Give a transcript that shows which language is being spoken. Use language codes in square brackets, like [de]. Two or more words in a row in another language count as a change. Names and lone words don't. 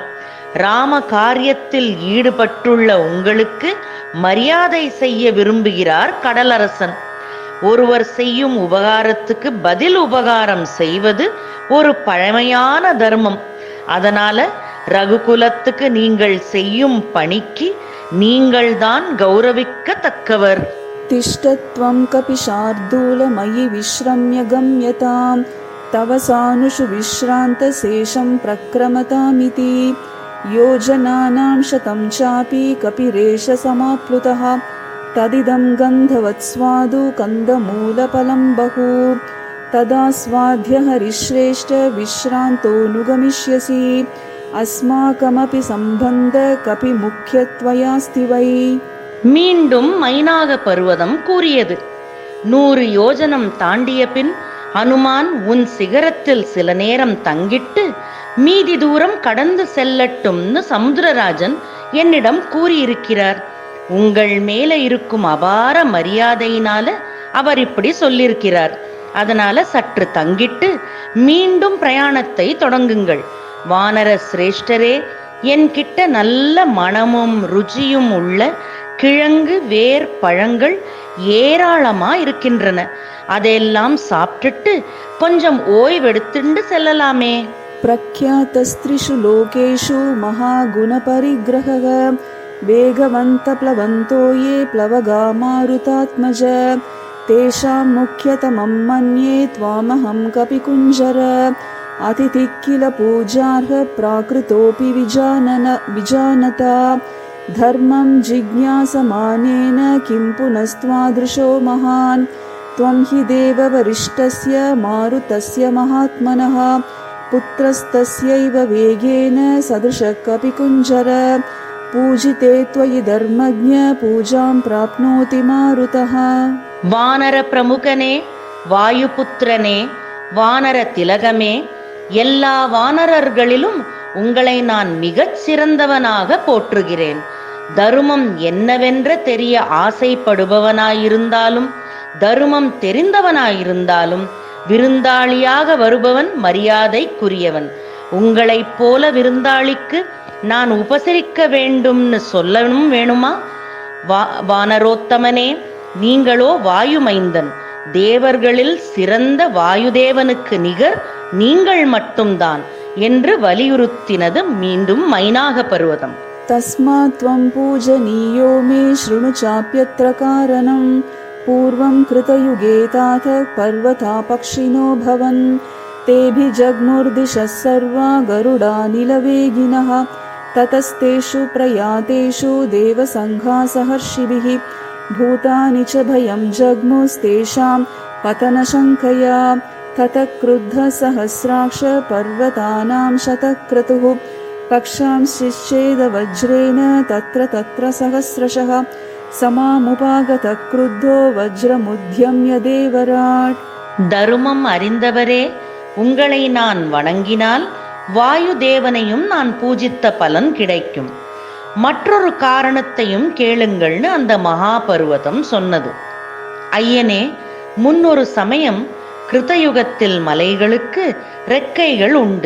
[ta] ராம காரியத்தில் ஈடுபட்டுள்ள உங்களுக்கு மரியாதை செய்ய விரும்புகிறார் கடலரசன். ஒருவர் செய்யும் உபகாரத்துக்கு பதில் உபகாரம் செய்வது ஒரு பழமையான தர்மம். அதனால ரகுகுலத்துக்கு நீங்கள் செய்யும் பணிக்கு நீங்கள்தான் கௌரவிக்கத்தக்கவர். [sa] तिष्ठत्वं कपिशार्दूलमयि विश्रम्य गम्यतां तव सानुषु विश्रान्तशेषं प्रक्रमतामिति योजनानां शतं चापि कपिरेष समाप्लुतः तदिदं गन्धवत्स्वादु कन्दमूलफलं बहु तदा स्वाद्य हरिश्रेष्ठ विश्रान्तोऽनुगमिष्यसि अस्माकमपि सम्बन्ध कपिमुख्यत्वयास्ति वै. [ta] மீண்டும் மைனாக பர்வதம் கூறியது, 100 யோஜனம் தாண்டிய பின் ஹனுமான் உன் சிகரத்தில் சில நேரம் தங்கிட்டு மீதி தூரம் கடந்து செல்லட்டும்னு சமுத்திரராஜன் என்னிடம் கூறியிருக்கிறார். உங்கள் மேல இருக்கும் அபார மரியாதையினால அவர் இப்படி சொல்லியிருக்கிறார். அதனால சற்று தங்கிட்டு மீண்டும் பிரயாணத்தை தொடங்குங்கள். வானர சிரேஷ்டரே, என்கிட்ட நல்ல மணமும் ருச்சியும் உள்ள கிழங்கு வேர் பழங்கள் ஏராளமா இருக்கின்றன. அதெல்லாம் சாப்பிட்டுட்டு கொஞ்சம் ஓய்வெடுத்துண்டு செல்லலாமே. [sa] प्रख्यातस्त्रिषु लोकेषु महागुणपरिग्रहः वेगवन्तप्लवन्तो ये प्लवगा मारुतात्मज तेषां मुख्यतमं मन्ये त्वामहं कपिकुञ्जर अतिथिः किल पूजार्ह प्राकृतोऽपि विजानता धर्मं जिज्ञासमानेन किं पुनस्त्वादृशो महान् त्वं हि देववरिष्ठस्य मारुतस्य महात्मनः पुत्रस्तस्यैव वेगेन सदृशः कपिकुञ्जर पूजिते त्वयि धर्मज्ञ पूजां प्राप्नोति मारुतः। [ta] வானர பிரமுகனே, வாயுபுத்திரனே, வானர திலகமே, எல்லா வானரர்களிலும் உங்களை நான் மிகச் சிறந்தவனாக போற்றுகிறேன். தருமம் என்னவென்ற தெரிய ஆசைப்படுபவனாயிருந்தாலும் தருமம் தெரிந்தவனாயிருந்தாலும் விருந்தாளியாக வருபவன் மரியாதைக்குரியவன். உங்களைப் போல விருந்தாளிக்கு நான் உபசரிக்க வேண்டும்னு சொல்லணும் வேணுமா? வானரோத்தமனே, நீங்களோ வாயுமைந்தன். தேவர்களில் சிறந்த வாயுதேவனுக்கு நிகர் நீங்கள் மட்டும்தான் என்று வலியுறுத்தினது மீண்டும் மைனாக பர்வதம். [sa] तस्मात् त्वं पूजनीयो मे शृणु चाप्यत्र कारणं पूर्वं कृतयुगे तात पर्वता पक्षिणो भवन् तेभिजग्मुर्दिशः सर्वा गरुडानिलवेगिनः ततस्तेषु प्रयातेषु देवसङ्घा सहर्षिभिः भूतानि च भयं जग्मुस्तेषां पतनशङ्कया ततः क्रुद्धसहस्राक्ष पर्वतानां शतक्रतुः पक्षांश्चिच्छेदवज्रेण तत्र तत्र सहस्रशः समामुपागतः क्रुद्धो वज्रमुद्यम्य देवराट्. [ta] தருமம் அறிந்தவரே, உங்களை நான் வணங்கினால் வாயு தேவனையும் நான் பூஜித்த பலன் கிடைக்கும். மற்றொரு காரணத்தையும் கேளுங்கள்னு அந்த மகாபர்வதம் சொன்னது. ஐயனே, முன்னொரு சமயம் கிருதயுகத்தில் மலைகளுக்கு ரெக்கைகள் உண்டு.